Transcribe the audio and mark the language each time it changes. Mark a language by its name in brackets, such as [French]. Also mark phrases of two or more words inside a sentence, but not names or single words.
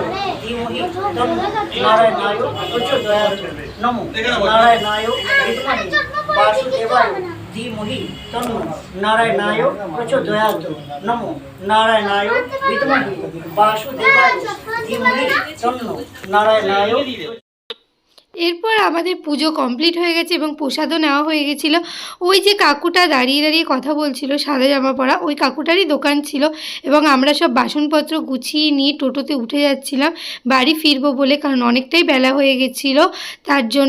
[Sanskrit] धीमहि तन्नो नारायणाय प्रचोदयात् नमो नारायणाय विद्महे वासुदेवाय धीमहि तन्नो नारायणाय प्रचोदयात् नमो नारायणाय विद्महे वासुदेवाय धीमहि तन्नो नारायणाय। [Bangla] এরপর আমাদের পুজো কমপ্লিট হয়ে গেছে এবং প্রসাদও নেওয়া হয়ে গেছিলো। ওই যে কাকুটা দাঁড়িয়ে দাঁড়িয়ে কথা বলছিল সাদা জামা পরা, ওই কাকুটারই দোকান ছিল। এবং আমরা সব বাসনপত্র গুছিয়ে নিয়ে টোটোতে উঠে যাচ্ছিলাম বাড়ি ফিরবো বলে, কারণ অনেকটাই বেলা হয়ে গেছিলো তার জন্য।